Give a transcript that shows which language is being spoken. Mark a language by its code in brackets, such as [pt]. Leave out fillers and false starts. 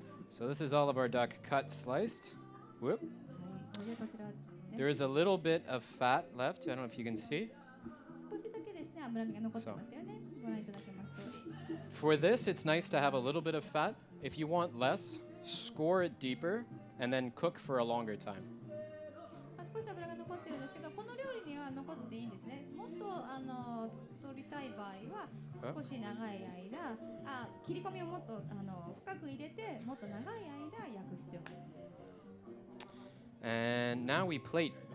[en] So this is all of our duck cut sliced. Whoop. [ja] でこちら、 [en] There is a little bit of fat left. I don't know if you can see. [ja] 少しだけですね、脂身が残ってますよね。ご覧いただけます通り。 [en] For this, it's nice to have a little bit of fat. If you want less, score it deeper and then cook for a longer time. [ja] 少し脂が残ってるんですけど、この料理には残っていいんですね。もっと取りたい場合は少し長い間、切り込みをもっと深く入れて、もっと長い間焼く必要があります。 [en] And now we plate.